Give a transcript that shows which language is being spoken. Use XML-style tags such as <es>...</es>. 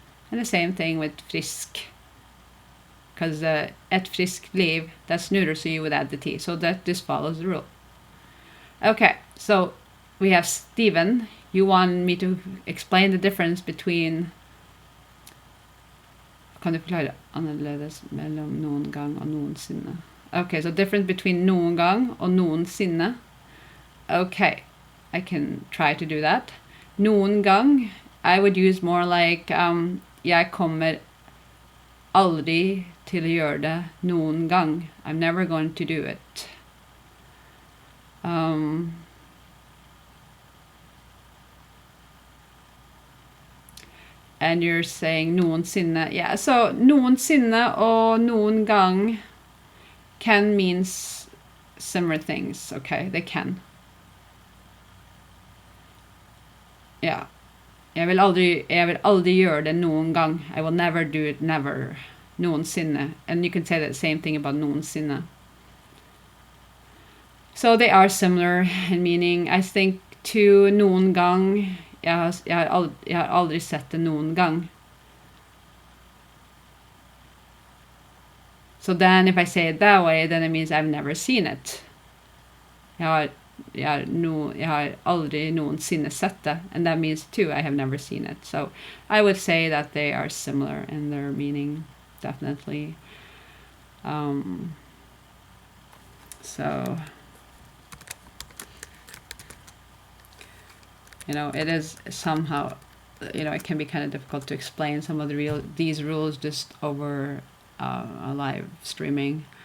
<en>And the same thing with frisk. Because</en> <no>et friskt liv,</no> <en>that's neuter, so you would add the t. So that this follows the rule. Okay, so we have Steven. You want me to explain the difference between...</en> <no>Kan du forklare annerledes mellom noen gang og noensinne?</no> <en>Okay, so difference between</en> <no>noen gang og noensinne.</no> <en>Okay, I can try to do that.</en> <no>Noen gang,</no> <en>I would use more like</en> <no>jeg kommer aldri til å gjøre det noen gang.</no> <en>I'm never going to do it. And you're saying noensinne. Yeah, so</en> <no>noensinne og noen gang</no> <en>can mean similar things. Okay, they can. Yeah.</en> <no>Jeg vil aldri gjøre det noen gang.</no> <en>I will never do it, never. Noensinne. And you can say the same thing about noensinne. So they are similar in meaning. I think to</en> <no>noen gang, jeg har aldri sett det noen gang.</no> <en>So then if I say it that way, then it means I've never seen it.</en> <no>Jeg har aldri noensinne sett det.</no> <en>And that means too, I have never seen it. So I would say that they are similar in their meaning, definitely. So, you know, it is somehow, you know, it can be kind of difficult to explain some of these rules just over a live streaming.</en>